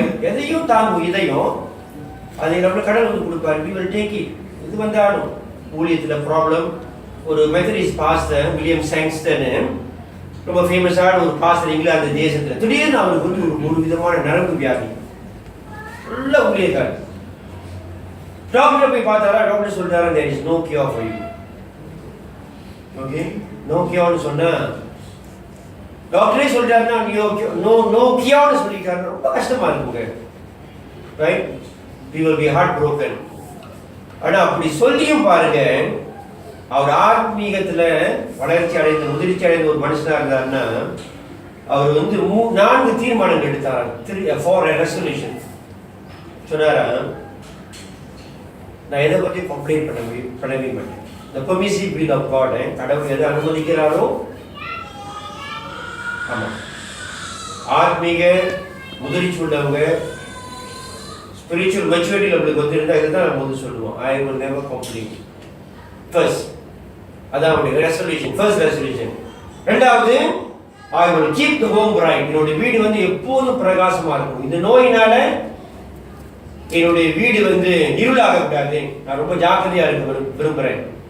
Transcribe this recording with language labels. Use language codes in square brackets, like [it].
[ta] எதையும் தாங்கும் இதயம். அதை நம்மளுக்கு கடவுள் வந்து கொடுப்பாரு. [en] we will take it. [ta] இது வந்து ஆடும் ஊழியத்தில் ப்ராப்ளம். ஒரு மெத்தடிஸ்ட் பாஸ்டர் வில்லியம் சாங்ஸ்டன், ரொம்ப ஃபேமஸான ஒரு பாஸ்டர் இங்கிலாந்து தேசத்தில். திடீர்னு அவருக்கு வந்து ஒரு விதமான நரம்பு வியாதி, ஃபுல்லா ஊழியக்கார். டாக்டர் போய் பார்த்தாரா, டாக்டர் சொல்றாரு, [en] there is no cure for you. [ta] Okay, no கியோன்னு சொன்னா, டாக்டரே சொல்றாருன்னா நோ கியோன்னு சொல்லிட்டாரு, ரொம்ப கஷ்டமா இருக்குங்க. Right? [en] we will be heartbroken. [ta] ஆனா அப்படி சொல்லியும் பாருங்க, அவர் ஆத்மீகத்துல வளர்ச்சி அடைந்த, முதிர்ச்சி அடைந்த ஒரு மனுஷனா இருந்தாருன்னா, அவர் வந்து 4 தீர்மானங்கள் எடுத்தார். 4 ரெசல்யூஷன் சொன்னாரா, நான் எதை பற்றி கம்ப்ளைண்ட் பண்ணவே மாட்டேன். [en] The permissive will of God, [ta] கடவுள் எதை அனுமதிக்கிறாரோ. ஆமா, ஆத்மீக முதிர்ச்சி உள்ளவங்க, ஸ்பிரிச்சுவல் மெச்சூரிட்டி நம்மளுக்கு வந்துருந்தா இதுதான் நம்ம வந்து சொல்லுவோம், [en] I will never complain. [ta] First அதான் அவருடைய ரெசல்யூஷன், ஃபர்ஸ்ட் ரெசல்யூஷன். ரெண்டாவது, [en] I will keep the home bright. [ta] என்னுடைய வீடு வந்து எப்போதும் பிரகாசமா இருக்கும். இந்த நோயினால என்னுடைய வீடு வந்து இருளாக கூடாது, நான் ரொம்ப ஜாக்கிரதையா இருக்க விரும்புறேன்.